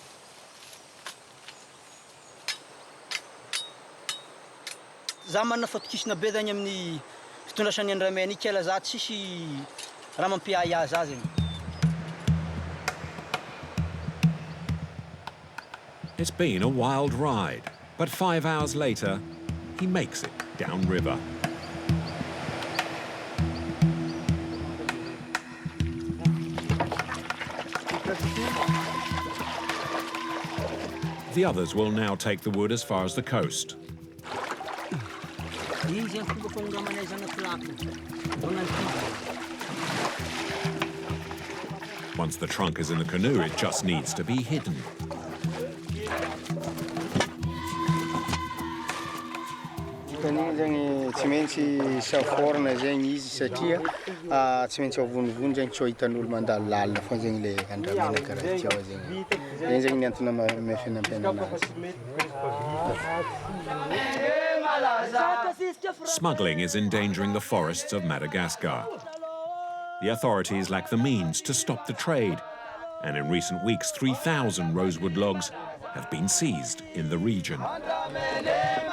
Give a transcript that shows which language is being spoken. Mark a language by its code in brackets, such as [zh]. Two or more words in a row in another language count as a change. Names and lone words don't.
[mg] Zamana fatokisina be zegny amin'ny fitondrasan'ny andramena ikela za tsisy raha mampiaya azy zegny. [en] It's been a wild ride, but 5 hours later, he makes it downriver. The others will now take the wood as far as the coast. Once the trunk is in the canoe, it just needs to be hidden. [mg] Kanina zegny tsy maintsy saforana zegny izy satria tsy maintsy avonivony zegny tsy hitan'olo mandalo lalina fa zegny le andramena karaha ty ao zegny. Zegny zegny ny antony mafinampena anazy. [en] Smuggling is endangering the forests of Madagascar. The authorities lack the means to stop the trade, and in recent weeks 3,000 rosewood logs have been seized in the region.